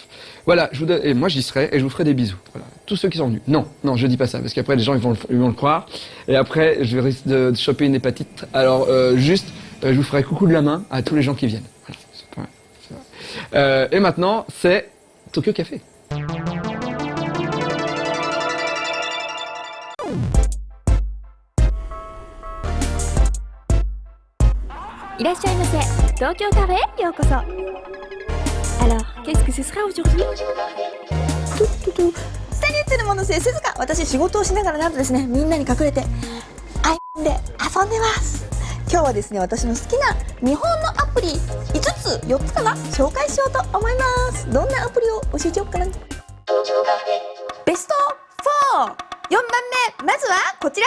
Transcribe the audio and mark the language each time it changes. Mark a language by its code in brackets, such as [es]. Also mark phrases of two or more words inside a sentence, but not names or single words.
[fr] Voilà, et moi j'y serai et je vous ferai des bisous. Voilà. Tous ceux qui sont venus. Non, je dis pas ça, parce qu'après les gens ils vont le croire. Et après, je risque de choper une hépatite. Alors je vous ferai coucou de la main à tous les gens qui viennent. Voilà. Et maintenant, c'est Tokyo Café. [ja] いらっしゃいませ。東京カフェへようこそ。 [fr] Alors, qu'est-ce que ce sera aujourd'hui? Salut tout le monde c'est [ja] 鈴鹿。私仕事をしながらなんとですね、みんなに隠れてアイで遊んでます。今日はですね、私の好きな日本のアプリ5つ4つかな紹介しようと思います。どんなアプリを教えてよっかな。ベスト4、4番目、まずはこちら。